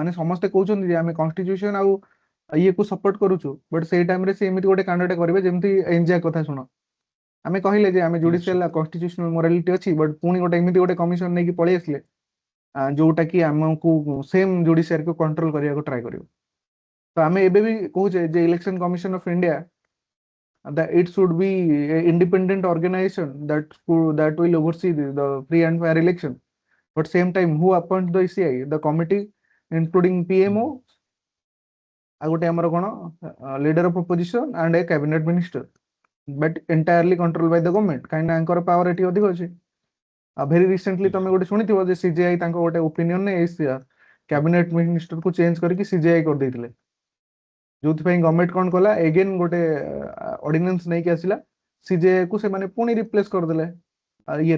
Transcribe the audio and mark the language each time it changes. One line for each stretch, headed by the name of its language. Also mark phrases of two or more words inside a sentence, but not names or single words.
Odia: ମାନେ ସମସ୍ତେ କହୁଛନ୍ତି ଯେ ଆମେ କନଷ୍ଟିଟ୍ୟୁସନ ଆଉ ଇଏକୁ ସପୋର୍ଟ କରୁଛୁ, ବଟ୍ ସେଇ ଟାଇମରେ ସେ ଏମିତି ଗୋଟେ କାଣ୍ଡଟେ କରିବେ, ଯେମିତି ଏନଜିଆ କଥା ଶୁଣ, ଆମେ କହିଲେ ଯେ ଆମେ
English: yes sir. judicial constitutional morality
Odia: ଅଛି, ବଟ୍ ପୁଣି ଗୋଟେ ଏମିତି ଗୋଟେ କମିଶନ ନେଇକି ପଳେଇ ଆସିଲେ ଯୋଉଟା କି ଆମକୁ
English: same judiciaryku control
Odia: କରିବାକୁ ଟ୍ରାଏ କରିବ। ତ ଆମେ ଏବେ ବି କହୁଛେ ଯେ
English: ଇଲେକ୍ସନ କମିଶନ ଅଫ ଇଣ୍ଡିଆ that it should be an independent organization that will oversee the free and fair election. But same time, who appoints the ECI, the committee including PMO,
Odia: ଆଉ ଗୋଟେ ଆମର କଣ
English: leader of opposition and a cabinet minister, but entirely controlled by the government,
Odia: କାହିଁକି ନା ଆଙ୍କର ପାୱାର ଏଠି ଅଧିକ ଅଛି।
English: very recently
Odia: ତମେ ଗୋଟେ ଶୁଣିଥିବ ଯେ ସିଜିଆଇ ତାଙ୍କ ଗୋଟେ ଓପିନିଅନ ରେ
English: cabinet ministerku change
Odia: କରିକି ସିଜିଆଇ କରିଦେଇଥିଲେ, ଯୋଉଥିପାଇଁ ଗଭର୍ଣ୍ଣମେଣ୍ଟ କଣ କଲା, ଏଗେନ୍ ଗୋଟେ ଅର୍ଡିନାନ୍ସ ନେଇକି ଆସିଲା, ସିଜିଆଇ କୁ ସେମାନେ ପୁଣି ରିପ୍ଲେସ କରିଦେଲେ ଇଏରେ।